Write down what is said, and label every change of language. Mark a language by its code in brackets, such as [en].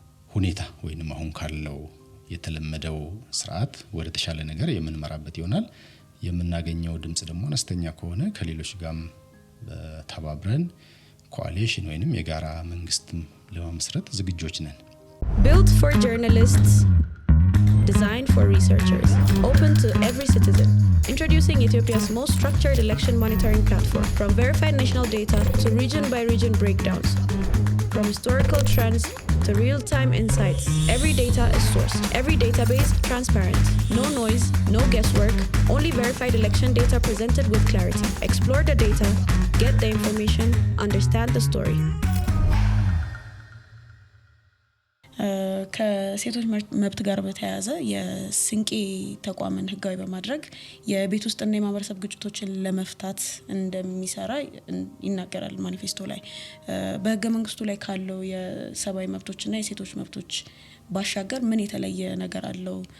[am] ሁኔታ ወይንም አሁን ካለው የተለመደው ስርዓት ወደ ተሻለ ነገር የምንመራበት ይሆናል። የምናገኘው ድምጽ ደግሞ አነስተኛ ከሆነ ከሌሎች ጋርም ተባብረን ኮአሊሽን ወይንም የጋራ መንግስትም ለመመስረት ዝግጆች ነን። [en] Built for journalists, designed for researchers, open to every citizen. Introducing Ethiopia's most structured election monitoring platform, from verified national data to region-by-region breakdowns. From historical trends to real-time insights, every data is sourced, every database transparent. No noise, no guesswork, only verified election data presented with clarity. Explore the data, get the information, understand the story. [am] ከሴቶች መብት ጋር በተያያዘ የስንቄ ተቋምን ህጋዊ በማድረግ የቤት ውስጥና የማህበረሰብ ግጭቶችን ለመፍታት እንደሚሰራ ይናገራል ማኒፌስቶ ላይ። በህገ መንግስቱ ላይ ካለው የሰብአዊ መብቶችና የሴቶች መብቶች ባሻገር ምን የተለየ ነገር አለው?